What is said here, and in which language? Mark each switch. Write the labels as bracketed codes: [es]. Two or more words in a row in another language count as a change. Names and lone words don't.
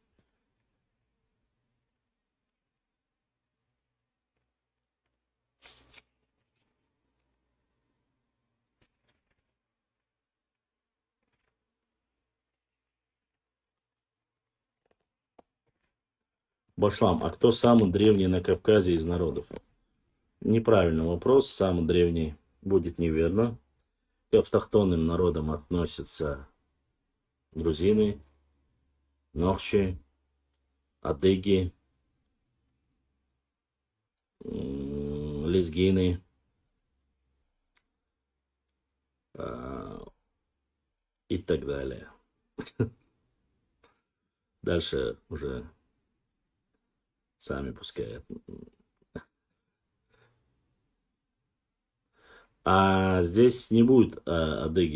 [ru] Башлам, а кто самый древний на Кавказе из народов? Неправильный вопрос. Самый древний будет неверно. К автохтонным народам относятся грузины, нохчи, адыги, лезгины, и так далее. Дальше уже сами пускай. А здесь не будет адыги.